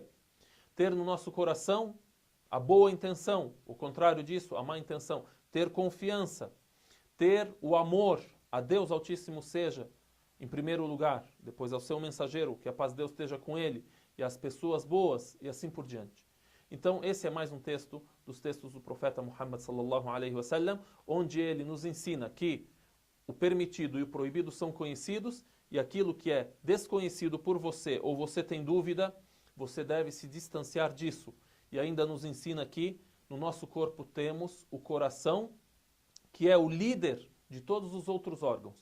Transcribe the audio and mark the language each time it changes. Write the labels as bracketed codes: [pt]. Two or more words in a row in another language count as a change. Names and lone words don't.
[pt] Ter no nosso coração a boa intenção, o contrário disso, a má intenção. Ter confiança, ter o amor a Deus Altíssimo seja, em primeiro lugar, depois ao seu mensageiro, que a paz de Deus esteja com ele, e às pessoas boas, e assim por diante. Então, esse é mais um texto dos textos do profeta Muhammad [ar] صلى الله عليه وسلم, [pt] onde ele nos ensina que o permitido e o proibido são conhecidos, e aquilo que é desconhecido por você, ou você tem dúvida, você deve se distanciar disso. E ainda nos ensina que no nosso corpo temos o coração, que é o líder de todos os outros órgãos.